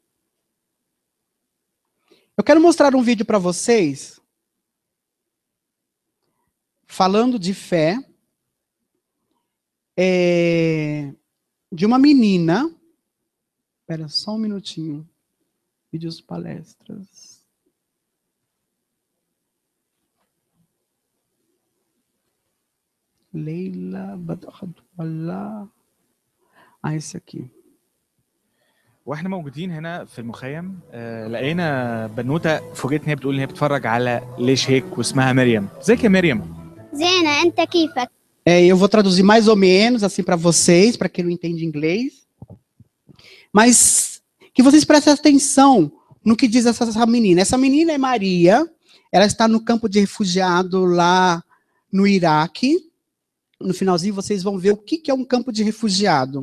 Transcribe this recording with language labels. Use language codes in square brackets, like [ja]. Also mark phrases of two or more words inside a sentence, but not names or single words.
[pt] Eu quero mostrar um vídeo para vocês falando de fé de uma menina. Espera só um minutinho. Vídeos, palestras. Leila Badr. Esse aqui. [ar] واحنا موجودين هنا في المخيم لقينا بنوته فوجئت ان هي بتقول ان هي بتتفرج على ليش هيك واسمها مريم. ازيك يا مريم؟ زينة انت كيفك؟ [pt] Eu vou traduzir mais ou menos assim para vocês, para quem não entende inglês. Mas que vocês prestem atenção no que diz essa menina. Essa menina é Maria. Ela está no campo de refugiado lá no Iraque. No finalzinho vocês vão ver o que é um campo de refugiado.